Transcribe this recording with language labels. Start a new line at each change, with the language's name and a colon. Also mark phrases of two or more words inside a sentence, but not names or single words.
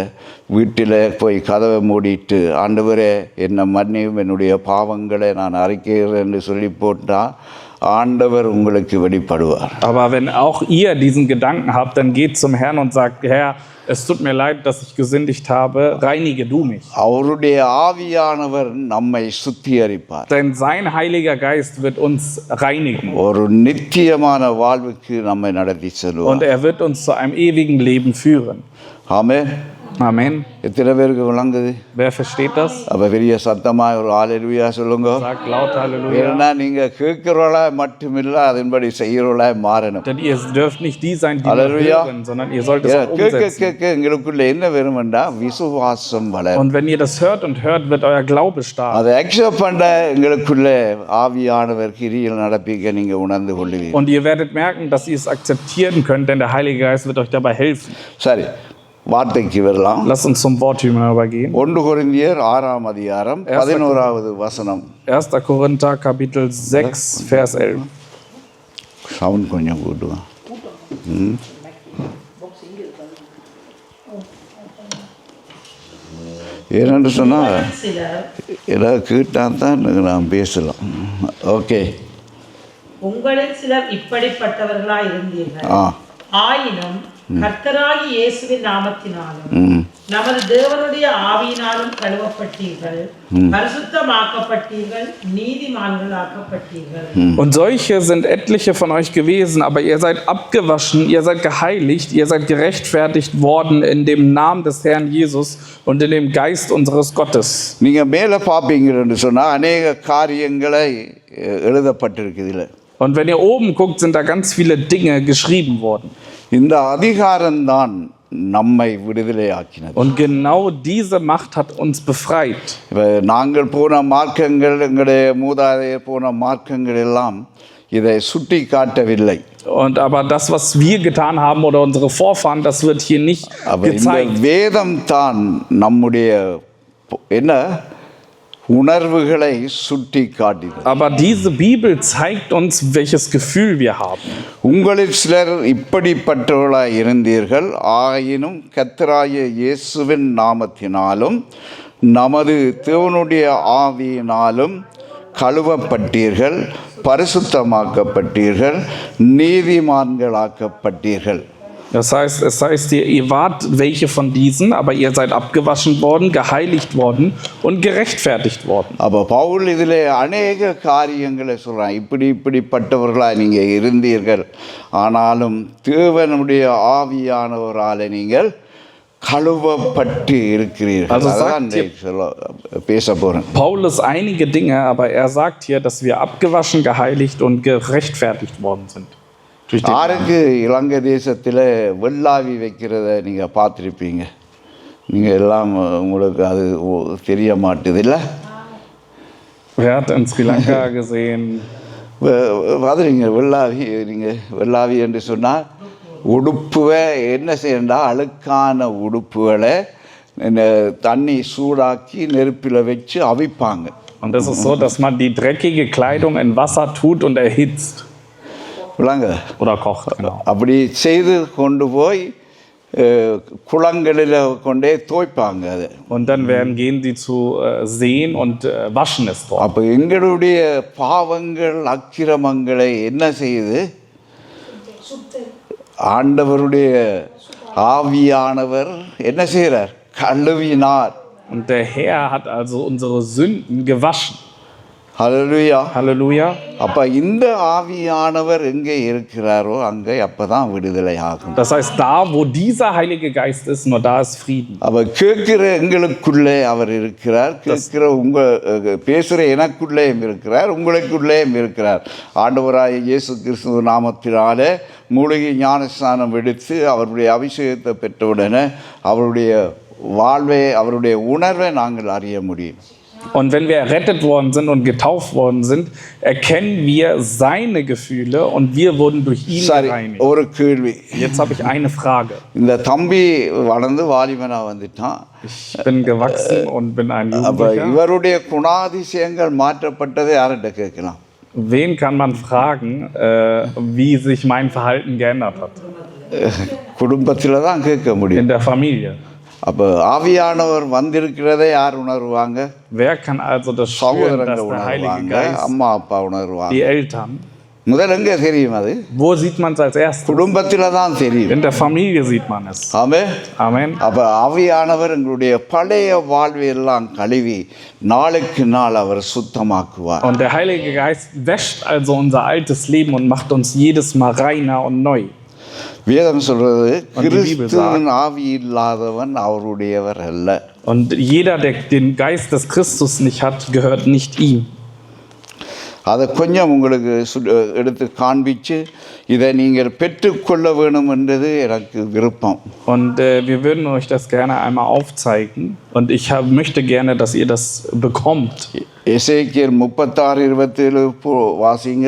Tamil: வீட்டில் போய் கதவை மூடிட்டு, ஆண்டவரே என்னை மன்னியும், என்னுடைய பாவங்களை நான் அறிக்கைகிறேன் என்று சொல்லி போட்டால் ஆண்டவர் உங்களுக்கு வெளிப்படுவார்.
German: Aber wenn auch ihr diesen Gedanken habt, dann geht zum Herrn und sagt, Herr, es tut mir leid, dass ich gesündigt habe, reinige du mich.
Tamil: அவருடைய ஆவியானவர் நம்மை சுத்திகரிப்பார்.
German: Denn sein Heiliger Geist wird uns reinigen.
Tamil: ஒரு நித்தியமான வாழ்வுக்கு நம்மை நடத்தி செல்வார்.
German: Und er wird uns zu einem ewigen Leben führen.
Tamil: ஆமென்.
German: Amen.
Tamil: எத்தனை பேருக்கு விளங்குது?
German: Wer versteht das?
Tamil: அப்போ பெரிய சத்தமாக ஒரு ஹல்லேலூயா சொல்லுங்க.
German: Sagt laut Halleluja.
Tamil: ஏன்னா நீங்கள் கேட்கிறவளா மட்டுமில்லை, அதன்படி செய்கிறவளா மாறணும்.
German: Denn ihr dürft nicht die sein, die nur Halleluja. hören, sondern ihr sollt es auch
Tamil: கேட்க
German: umsetzen.
Tamil: கேட்க எங்களுக்குள்ள என்ன வருமெண்டா விசுவாசம் வளரும்.
German: Und wenn ihr das hört und hört, wird euer Glaube stark.
Tamil: அதை அக்செப்ட் பண்ண எங்களுக்குள்ள ஆவியானவர் கிரியில் நடப்பிக்க நீங்கள் உணர்ந்து கொள்ளுவீங்க.
German: Und ihr werdet merken, dass ihr es akzeptieren könnt, denn der Heilige Geist wird euch dabei helfen.
Tamil: சரி, வார்த்தைக்கு வரலாம்.
German: Lasst uns zum Wort übergehen.
Tamil: 1 கொரிந்தியர் 6ஆம் அதிகாரம் 11வது வசனம்.
German: 1. Korinther Kapitel 6, Vers 11.
Tamil: சவுண்ட் கொஞ்சம் கூட்டுவான். ஏன்னு சொன்னால் சிலர் ஏதாவது கேட்டால் தான் நான் பேசலாம். ஓகே. உங்களில் சிலர் இப்படிப்பட்டவர்களாய் இருந்தீர்கள். ஆ. ஆயினும் கர்த்தராகிய இயேசுவின் நாமத்தினாலும் நமது தேவனுடைய ஆவியினாலும் கழுவப்பட்டீர்கள், பரிசுத்தமாக்கப்பட்டீர்கள், நீதிமான்களாக்கப்பட்டீர்கள்.
German: Und solche sind etliche von euch gewesen, aber ihr seid abgewaschen, ihr seid geheiligt, ihr seid gerechtfertigt worden in dem Namen des Herrn Jesus und in dem Geist unseres Gottes.
Tamil: நீங்கள் மேலே பார்ப்பீங்கன்னு சொன்னால் அநேக காரியங்களை எழுதப்பட்டிருக்குது இல்லை.
German: Und wenn ihr oben guckt, sind da ganz viele Dinge geschrieben worden.
Tamil: இந்த அதிகாரம்தான் நம்மை விடுதலையாக்கினது.
German: Und genau diese Macht hat uns befreit.
Tamil: இப்போ நாங்கள் போன மார்க்கங்கள், எங்களுடைய மூதாதையர் போன மார்க்கங்கள் எல்லாம் இதை சுட்டி காட்டவில்லை.
German: Und aber das, was wir getan haben oder unsere Vorfahren, das wird hier nicht aber gezeigt.
Tamil: இந்த வேதம் தான் நம்முடைய என்ன உணர்வுகளை சுட்டி காட்டியது.
German: Aber diese Bibel zeigt uns, welches Gefühl wir haben.
Tamil: உங்களில் சிலர் இப்படிப்பட்டவர்களாய் இருந்தீர்கள், ஆயினும் கர்த்தராகிய இயேசுவின் நாமத்தினாலும் நமது தேவனுடைய ஆவியினாலும் கழுவப்பட்டீர்கள், பரிசுத்தமாக்கப்பட்டீர்கள், நீதிமான்களாக்கப்பட்டீர்கள்.
German: Das heißt hier, ihr wart welche von diesen, aber ihr seid abgewaschen worden, geheiligt worden und gerechtfertigt worden.
Tamil: அப்போ பவுல் இதில் அநேக காரியங்களை சொல்கிறான். இப்படிப்பட்டவர்களாக நீங்கள் இருந்தீர்கள், ஆனாலும் தேவனுடைய ஆவியானவரால் நீங்கள் கழுவப்பட்டு இருக்கிறீர்கள். அதான் பேச போகிறேன்.
German: Paulus einige Dinge, aber er sagt hier, dass wir abgewaschen, geheiligt und gerechtfertigt worden sind.
Tamil: யாருக்கு இலங்கை தேசத்தில் வெள்ளாவி வைக்கிறத நீங்கள் பார்த்துருப்பீங்க? நீங்கள் எல்லாம் உங்களுக்கு அது தெரிய மாட்டுது இல்லை?
German: Wer hat in Sri Lanka gesehen?
Tamil: பார்த்துருங்க வெள்ளாவி. நீங்கள் வெள்ளாவி என்று சொன்னால் உடுப்புவை என்ன செய்யண்டா, அழுக்கான உடுப்புகளை தண்ணி சூடாக்கி நெருப்பில் வச்சு அவிப்பாங்க.
German: Und das ist so, dass man die dreckige Kleidung in Wasser tut und erhitzt. Oder kocht. Genau.
Tamil: அப்படி செய்து கொண்டு போய் குளங்களில் கொண்டே தோய்ப்பாங்க அது.
German: Und dann gehen sie zu Seen und waschen es dort.
Tamil: அப்போ எங்களுடைய பாவங்கள் அக்கிரமங்களை என்ன செய்யுது? ஆண்டவருடைய ஆவியானவர் என்ன செய்கிறார்? கழுவினார்.
German: Und der Herr hat also unsere Sünden gewaschen.
Tamil: ஹல்லேலூயா.
German: Halleluja.
Tamil: அப்போ இந்த ஆவியானவர் எங்கே இருக்கிறாரோ அங்கே அப்பதான் விடுதலை ஆகும்.
German: Das heißt, da wo dieser Heilige Geist ist, nur da ist Frieden.
Tamil: அப்போ கேட்கிற எங்களுக்குள்ளே அவர் இருக்கிறார், கேட்கிற பேசுகிற எனக்குள்ளேயும் இருக்கிறார், உங்களுக்குள்ளேயும் இருக்கிறார். ஆண்டவராகிய இயேசு கிறிஸ்து நாமத்தினாலே மூலிகை ஞானஸ்நானம் எடுத்து அவருடைய அபிஷேகத்தை பெற்றவுடனே அவருடைய வாழ்வை, அவருடைய உணர்வை நாங்கள் அறிய முடியும்.
German: Und wenn wir errettet worden sind und getauft worden sind, erkennen wir seine Gefühle und wir wurden durch ihn gereinigt.
Tamil: ஒரு கேள்வி.
German: Jetzt habe ich eine Frage.
Tamil: இந்த தம்பி வளர்ந்து வாலிபனா வந்துட்டான்.
German: Ich bin gewachsen und bin ein Jugendlicher.
Tamil: இவருடைய குணாதிசயங்கள் மாற்றப்பட்டதை யார்கிட்ட கேட்கலாம்?
German: Wen kann man fragen, wie sich mein Verhalten geändert hat?
Tamil: குடும்பத்தில் தான் கேட்க முடியும்.
German: In der Familie.
Tamil: அப்போ ஆவியானவர் வந்திருக்கிறதை யார் உணர்வாங்க?
German: Wer kann also das spüren, dass der Heilige Geist,
Tamil: அம்மா அப்பா உணர்வாங்க.
German: die Eltern.
Tamil: முதல்ல எங்கே தெரியும் அது?
German: Wo sieht man es als erstes?
Tamil: குடும்பத்தில் தான் தெரியும்.
German: In der Familie sieht man es.
Tamil: ஆமென்.
German: Amen.
Tamil: அப்போ ஆவியானவர் எங்களுடைய பழைய வாழ்வையெல்லாம் கழுவி நாளுக்கு நாள் அவர் சுத்தமாக்குவார்.
German: Und der Heilige Geist wäscht also unser altes Leben und macht uns jedes Mal reiner und neu.
Tamil: வேதம் சொல்றது
German: Und die Bibel
Tamil: கிறிஸ்துவின் ஆவி இல்லாதவன் அவருடையவர் அல்ல.
German: Und jeder, der den Geist des Christus nicht hat, gehört nicht ihm.
Tamil: அதை கொஞ்சம் உங்களுக்கு எடுத்து காண்பிச்சு இதை நீங்கள் பெற்றுக்கொள்ள வேணும் என்றது எனக்கு விருப்பம்.
German: Und wir würden euch das gerne einmal aufzeigen. Und ich möchte gerne, dass ihr das bekommt.
Tamil: எசேக்கியேல் 36:27 வாசிங்க.